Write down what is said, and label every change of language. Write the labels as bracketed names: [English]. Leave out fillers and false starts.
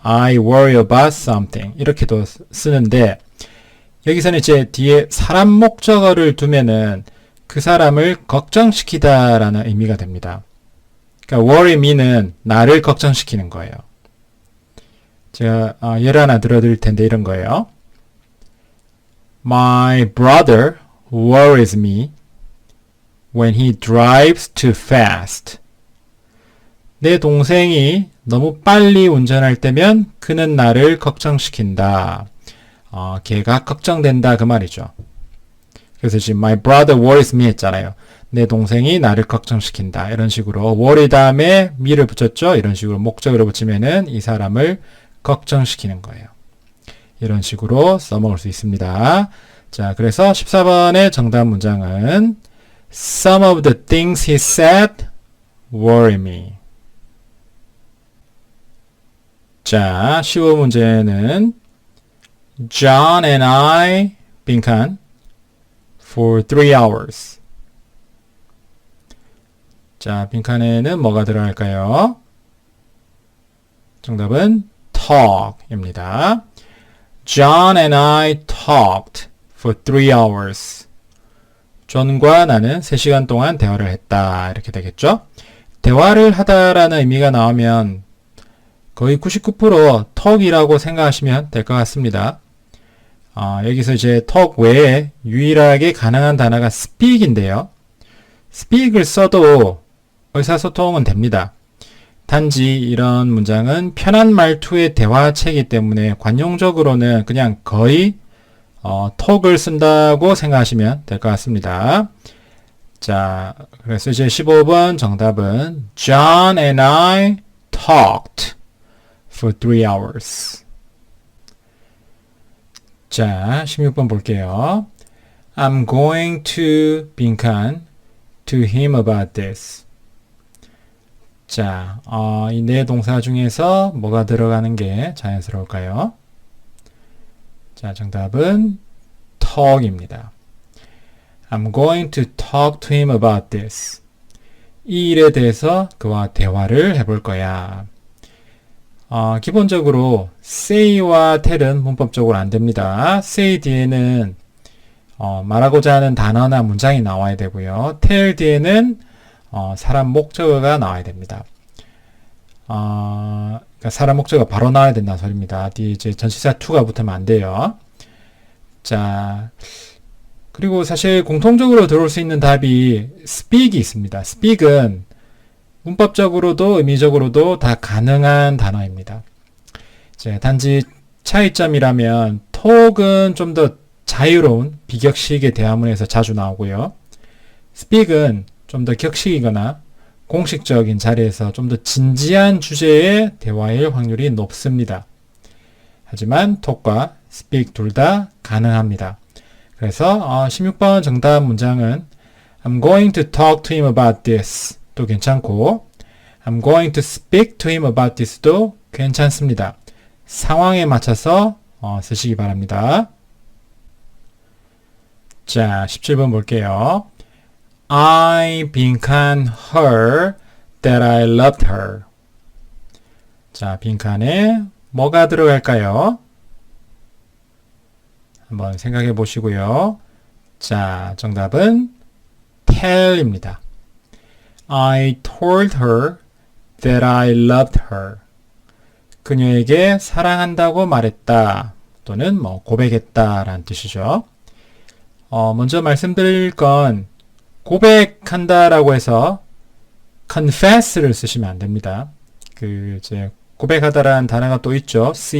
[English] I worry about something [Korean] 이렇게도 쓰는데 여기서는 이제 뒤에 사람 목적어를 두면은 그 사람을 걱정시키다라는 의미가 됩니다. 그러니까 worry me는 나를 걱정시키는 거예요. 제가 예를 하나 들어드릴 텐데 이런 거예요. [English] My brother worries me when he drives too fast. [Korean] 내 동생이 너무 빨리 운전할 때면 그는 나를 걱정시킨다. 걔가 걱정된다 그 말이죠. 그래서 지금 [English] my brother worries me [Korean] 했잖아요. 내 동생이 나를 걱정시킨다. 이런 식으로 worry 다음에 me를 붙였죠. 이런 식으로 목적으로 붙이면은 이 사람을 걱정시키는 거예요. 이런 식으로 써먹을 수 있습니다. 자, 그래서 14번의 정답 문장은 [English] Some of the things he said worry me. [Korean] 자, 15문제는 [English] John and I 빈칸 for 3 hours. [Korean] 자, 빈칸에는 뭐가 들어갈까요? 정답은 talk입니다. [English] John and I talked for 3 hours. [Korean] 존과 나는 3시간 동안 대화를 했다. 이렇게 되겠죠? 대화를 하다라는 의미가 나오면 거의 99% talk이라고 생각하시면 될 것 같습니다. 여기서 이제 talk 외에 유일하게 가능한 단어가 speak인데요. speak을 써도 의사소통은 됩니다. 단지 이런 문장은 편한 말투의 대화체이기 때문에 관용적으로는 그냥 거의 talk을 쓴다고 생각하시면 될 것 같습니다. 자, 그래서 이제 15번 정답은 [English] John and I talked for 3 hours. [Korean] 자, 16번 볼게요. [English] I'm going to 빈칸 to him about this. [Korean] 자, 이 네 동사 중에서 뭐가 들어가는 게 자연스러울까요? 자, 정답은 talk입니다. [English] I'm going to talk to him about this. [Korean] 이 일에 대해서 그와 대화를 해볼 거야. 기본적으로 say와 tell은 문법적으로 안 됩니다. say 뒤에는 말하고자 하는 단어나 문장이 나와야 되고요. tell 뒤에는 사람 목적어가 나와야 됩니다. 그러니까 사람 목적어가 바로 나와야 된다는 소리입니다. 뒤에 이제 전치사 to가 붙으면 안 돼요. 자, 그리고 사실 공통적으로 들어올 수 있는 답이 speak이 있습니다. speak은 문법적으로도 의미적으로도 다 가능한 단어입니다. 이제 단지 차이점이라면 talk은 좀 더 자유로운 비격식의 대화문에서 자주 나오고요. speak은 좀 더 격식이거나 공식적인 자리에서 좀 더 진지한 주제의 대화일 확률이 높습니다. 하지만 talk과 speak 둘 다 가능합니다. 그래서 16번 정답 문장은 [English] I'm going to talk to him about this [Korean] 도 괜찮고 [English] I'm going to speak to him about this [Korean] 도 괜찮습니다. 상황에 맞춰서 쓰시기 바랍니다. 자, 17번 볼게요. [English] I 빈칸 her that I loved her. [Korean] 자, 빈칸에 뭐가 들어갈까요? 한번 생각해 보시고요. 자, 정답은 tell입니다. [English] I told her that I loved her. [Korean] 그녀에게 사랑한다고 말했다. 또는 고백했다 라는 뜻이죠. 먼저 말씀드릴 건 고백한다라고 해서 confess를 쓰시면 안 됩니다. 이제 고백하다라는 단어가 또 있죠.